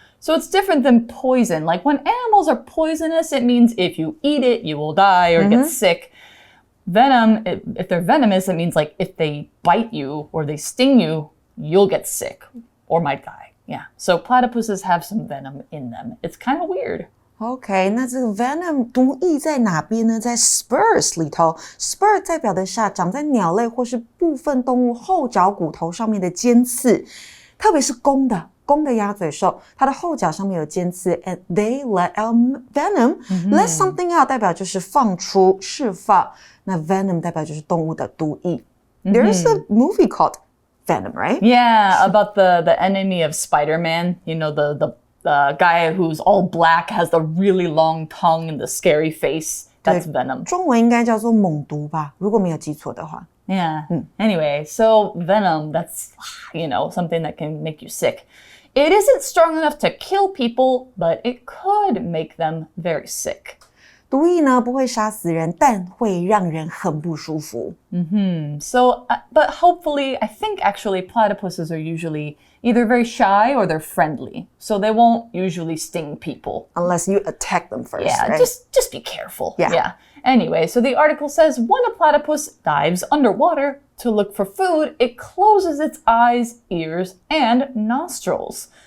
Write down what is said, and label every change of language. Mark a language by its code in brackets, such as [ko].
[en] So it's different than poison. Like when animals are poisonous, it means if you eat it, you will die or get sick. Venom, if they're venomous, it means like if they bite you or they sting you, you'll get sick or might die. Yeah. So platypuses have some venom in them. It's kind of weird. [zh] OK， 那这个 venom 毒液在哪边呢？在 spurs 里头 ，spur 代表的是长在鸟类或是部分动物后脚骨头上面的尖刺，特别是公的鸭嘴兽，它的后脚上面有尖刺 ， [en] and they let out venom。 let something out [zh] 代表就是放出、释放，那 venom 代表就是动物的毒液。 [en] There's a movie called Venom, right? Yeah, about the enemy of Spider-Man. You know, the guy who's all black, has the really long tongue and the scary face. That's Venom. [zh] 中文应该叫做猛毒吧，如果没有记错的话。 [en] Yeah. Anyway, so venom, that's, something that can make you sick. It isn't strong enough to kill people, but it could make them very sick. [zh] 毒液呢不会杀死人，但会让人很不舒服。 [en] So, but hopefully, I think actually platypuses are usually either very shy or they're friendly. So they won't usually sting people. Unless you attack them first, Yeah, right? just be careful. Yeah. Anyway, so the article says when a platypus dives underwater to look for food, it closes its eyes, ears, and nostrils.